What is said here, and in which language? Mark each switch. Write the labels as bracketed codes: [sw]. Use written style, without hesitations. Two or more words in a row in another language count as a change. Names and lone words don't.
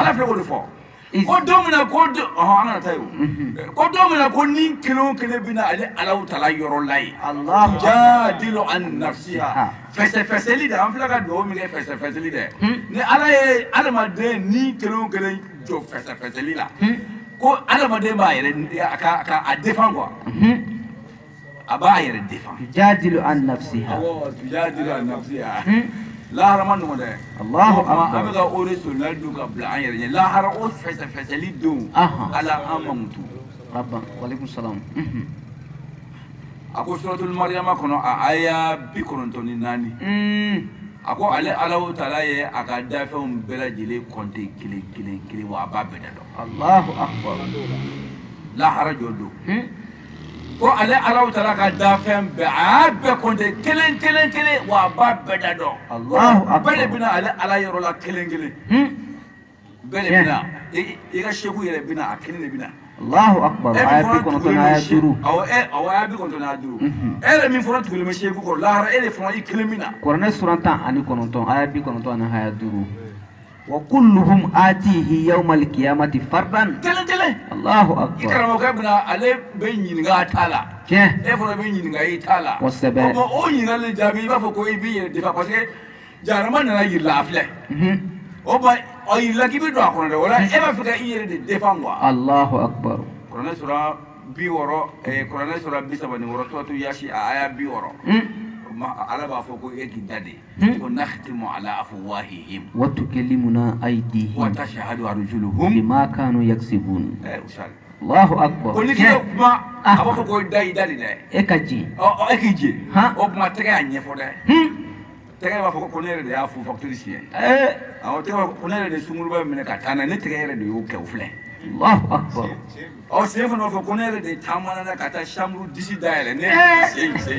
[bm] ala filɛ k'o de fɔ ko don min na ko an kana taa yen ko don min na ko ni kelen o kelen bɛ na ale alaw tala yɔrɔ la yen [ar] تجادل عن نفسها [bm] fɛsɛfɛsɛli dɛ an filɛ ka dugawu min kɛ fɛsɛfɛsɛli dɛ ni ala ye adamaden ni kelen o kelen jɔ fɛsɛfɛsɛli la ko adamaden b'a yɛrɛ a [fr] défend quoi [bm] a b'a yɛrɛ défend [ar] تجادل عن نفسها [bm] awɔ [ar] تجادل عن نفسها [bm] lahara ma nɔgɔn dɛ [ar] الله أكبر [bm] an bɛ ka o de sunnali dun ka bila an yɛrɛ ɲɛ lahara o fɛsɛfɛsɛli don ala an ma mutu [ar] ربنا وعليكم السلام [bm] a ko suratul mariyama kɔnɔ a aya 94 a ko ale alahu taala ye a ka dafɛnw bɛɛ lajɛlen kɔnte kelen kelen kelen wa a b'a bɛɛ da dɔn [ar] الله أكبر [bm] lahara jɔ don ko ale alahu taala ka dafɛn bɛɛ a y'a bɛɛ kɔnte kelen kelen kelen wa a b'a bɛɛ da dɔn [ar] الله أكبر [bm] bɛɛ de bɛna ale ala yɔrɔ la kelen kelen bɛɛ de bɛna i ka seku yɛrɛ bɛna a kelen de bɛna [ar] الله أكبر [bm] aya 95 aya 5 awɔ aya 95 aya 5 e yɛrɛ min fɔra tugulen bɛ seku kɔrɔ lahara e de fana i kelen min na kuranɛ sura 19 aya 99 ani aya 5 [ar] وكلهم آتيه يوم القيامة فردا [bm] kelen kelen allahu i akbar karamɔgɔkɛ bɛna ale bɛ ɲininka a ta la tiɲɛ e fana bɛ ɲininka i ta la kosɛbɛ o ɲininkali jaabi i b'a fɔ ko i b'i yɛrɛ defa [fr] parce que [bm] jahanama nana yirila a filɛ o ma o yirila k'i bɛ don a kɔnɔ dɛ o la e b'a fɛ ka i yɛrɛ de [fr] défend quoi [ar] الله أكبر [bm] kuranɛ sura 60 kuranɛ sura 36 suratu yasi a aya 60 ala b'a fɔ ko e k'i da de ko [ar] نختم على أفواههم وتكلمنا أيديهم وتشهد أرجلهم بما كانوا يكسبون usal الله أكبر [bm] ko ni k'i kuma a b'a fɔ ko da i da de dɛ e ka ji e k'i je o kuma tɛgɛ y'a ɲɛfɔ dɛ tɛgɛ b'a fɔ ko ne yɛrɛ de y'a fu facture siɲɛ awɔ tɛgɛ b'a fɔ ko ne yɛrɛ de sunguruba minɛ ka taa n'a ne tɛgɛ yɛrɛ de y'o kɛ o filɛ [ar] الله أكبر [bm] sen fana b'a fɔ ko ne yɛrɛ de taamana na ka taa chambre disi dayɛlɛ ne sen